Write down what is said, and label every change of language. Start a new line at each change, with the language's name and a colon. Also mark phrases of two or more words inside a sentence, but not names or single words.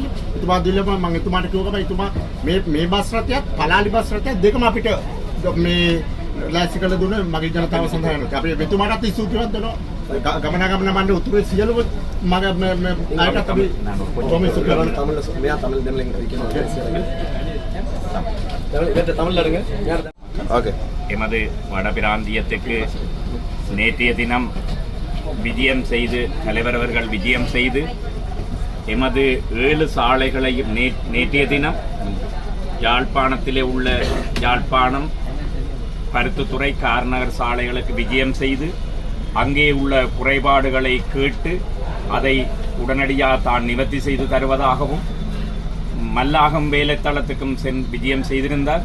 Sinhala: එතුමා දීලා මම එතුමාට කිව්වා එතුමා මේ බස් රථයත් පලාලි බස් රථයත් දෙකම අපිට මේ ලෑස්ති කරලා දුන්නේ මගේ ජනතාව සඳහා වෙනවා. අපි මෙතුමාටත් ස්තුතිවන්ත වෙනවා. ගමනාගමන මණ්ඩල උතුරේ සියලුම මගේ අයටත් අපි කොහොමද කරන්නේ தமிழ்ல මෙයා தமிழ் දෙමළෙන් කියනවා.
Tamil: ஓகே. எமது வடபிராந்தியத்துக்கு நேற்றைய தினம் விஜயம் செய்து தலைவர் அவர்கள் விஜயம் செய்து எமது 7 சாலைகளையும் நேற்றைய தினம் யாழ்ப்பாணத்திலே உள்ள யாழ்ப்பாணம் பருத்தித்துறை கார்நகர் சாலைகளுக்கு விஜயம் செய்து அங்கே உள்ள குறைபாடுகளை கேட்டு அதை உடனடியாக தான் நிவர்த்தி செய்து தருவதாகவும் மல்லாகம் வேலைத்தளத்துக்கும் விஜயம் செய்திருந்தார்.